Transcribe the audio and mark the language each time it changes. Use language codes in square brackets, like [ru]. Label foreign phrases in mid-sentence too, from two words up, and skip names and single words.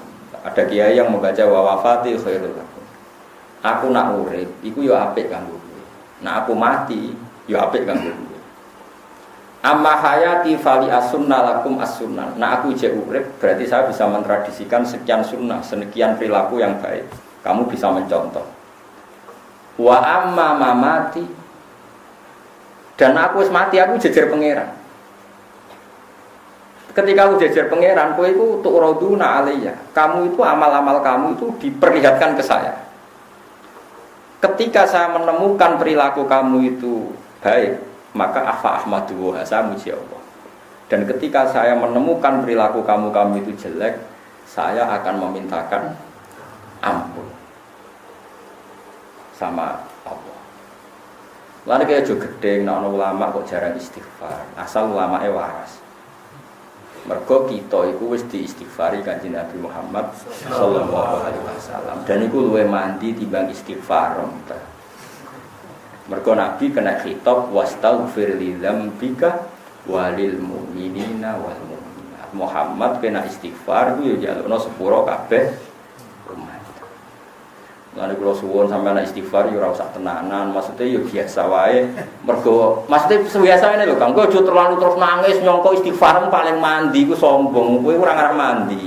[id] Ada kiai yang membaca [ar] wa wafati khairul lakum. [jv] Aku nak urip, iku yo apik kanggo kowe. Nak aku mati, yo apik kanggo kowe. [ar] Amma hayati fali as-sunnah lakum as-sunnah. [jv] Nak aku jek urip, [id] berarti saya bisa mentradisikan sekian sunnah, sekian perilaku yang baik. Kamu bisa mencontoh. [ar] Wa amma mamati. [jv] Dan aku wis mati, aku jejer pangeran. Ketika aku jejer pangeran, kowe iku [ar] tu'raduna alayya. [id] Kamu itu amal-amal kamu itu diperlihatkan ke saya. Ketika saya menemukan perilaku kamu itu baik, maka [ar] afa ahmadu [id] wa saya muji Allah. Dan ketika saya menemukan perilaku kamu itu jelek, saya akan memintakan ampun sama Allah. Lalu kayak juga gede, nah ulama kok jarang istighfar. Asal ulamanya waras. [jv] Mergo kita iku wis diistighfari Kanjeng Nabi Muhammad [ar] sallallahu alaihi wasallam [jv] dan iku luwih mandi timbang istighfar. Mergo Nabi kena khitab [ar] wastaghfir li dzambika walil mu'minina wal mu'minat. [jv] Muhammad kena istighfar ku yo jalukno sepuro kabeh umat. Lan kula suwun sampeyan istighfar yo ora usah tenanan, maksudnya yo biasa wae. Mergo maksudnya biasa ngene lho, Kang, kowe aja terlalu terus nangis nyongko istighfar paling mandi ku sombong, kowe ora ngarep mandi.